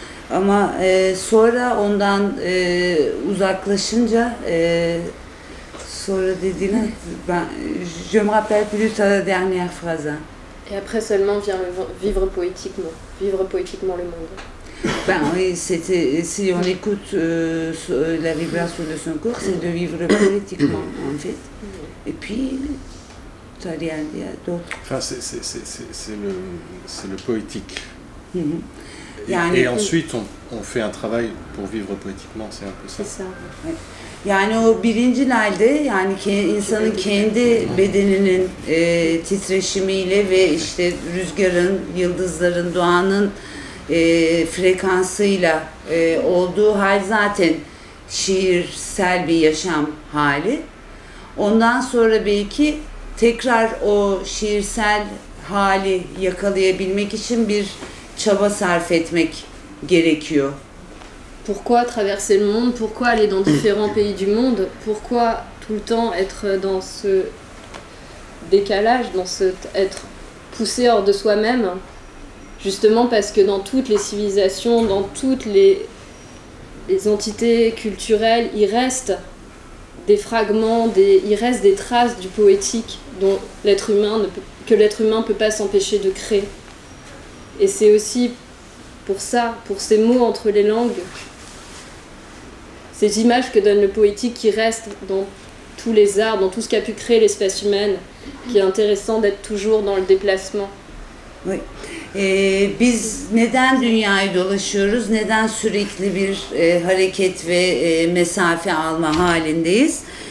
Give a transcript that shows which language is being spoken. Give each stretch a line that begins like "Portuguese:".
Turkish: Ama sonra ondan uzaklaşınca, sonra dediğine,
French: je me rappelle plus ta dernière phrase. Et après seulement vient le vivre poétiquement le monde. Ben oui, si on écoute la vibration de son corps, c'est de vivre poétiquement en fait. Et puis, tu as rien dit d'autre. Enfin, c'est le poétique.
Turkish: Yani,
French: et ensuite, on fait un travail pour vivre poétiquement, c'est un peu ça. C'est ça.
Turkish: Yani o birincil halde, yani insanın kendi bedeninin titreşimiyle ve işte rüzgarın, yıldızların, doğanın frekansıyla olduğu hal zaten şiirsel bir yaşam hali. Ondan sonra belki tekrar o şiirsel hali yakalayabilmek için bir çaba sarf etmek gerekiyor.
French: Pourquoi traverser le monde? Pourquoi aller dans différents pays du monde? Pourquoi tout le temps être dans ce décalage, être poussé hors de soi-même? Justement parce que dans toutes les civilisations, dans toutes les entités culturelles, il reste des fragments, il reste des traces du poétique dont que l'être humain ne peut pas s'empêcher de créer. Et c'est aussi pour ça, pour ces mots entre les langues, ces images que donne le poétique qui restent dans tous les arts, dans tout ce qu'a pu créer l'espèce humaine, qui est intéressant d'être toujours dans le déplacement. Oui.
Turkish: Biz neden dünyayı dolaşıyoruz, neden sürekli bir hareket ve mesafe alma halindeyiz?